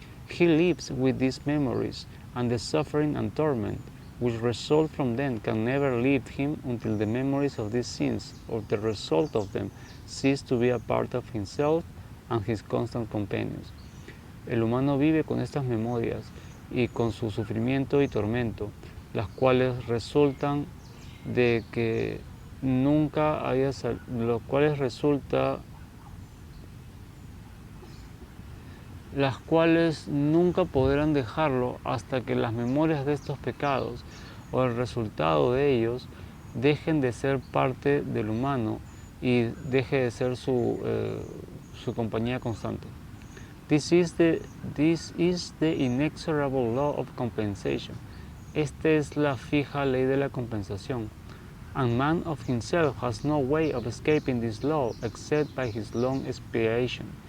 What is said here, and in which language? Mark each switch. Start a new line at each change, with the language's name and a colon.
English: He lives with these memories, and the suffering and torment which result from them can never leave him until the memories of these sins, or the result of them, cease to be a part of himself and his constant companions.
Spanish: El humano vive con estas memorias y con su sufrimiento y tormento, las cuales resultan de que nunca haya los cuales las cuales nunca podrán dejarlo hasta que las memorias de estos pecados o el resultado de ellos dejen de ser parte del humano y deje de ser su compañía constante.
English: This is the inexorable law of compensation.
Spanish: Esta es la fija ley de la compensación.
English: And man of himself has no way of escaping this law except by his long expiation.